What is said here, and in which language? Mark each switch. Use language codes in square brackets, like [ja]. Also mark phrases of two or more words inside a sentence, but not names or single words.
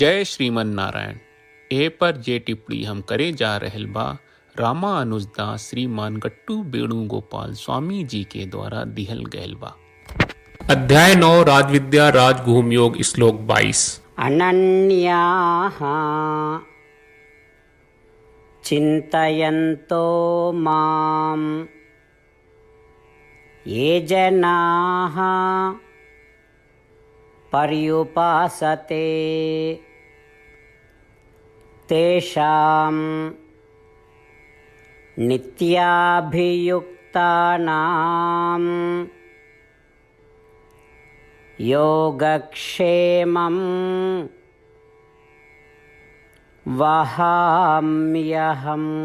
[bho] जय श्रीमन नारायण। ए पर जे टिप्पणी हम करे जा रहल बा रामानुजदास श्रीमान गट्टू वेणुगोपाल स्वामी जी के द्वारा दिहल गयल बा। अध्याय 9 राजविद्या राजगुह्य योग श्लोक 22। [sa] अनन्याः चिन्तयन्तो मां ये जनाः पर्युपासते तेषां नित्याभियुक्तानां योगक्षेमं वहाम्यहम्।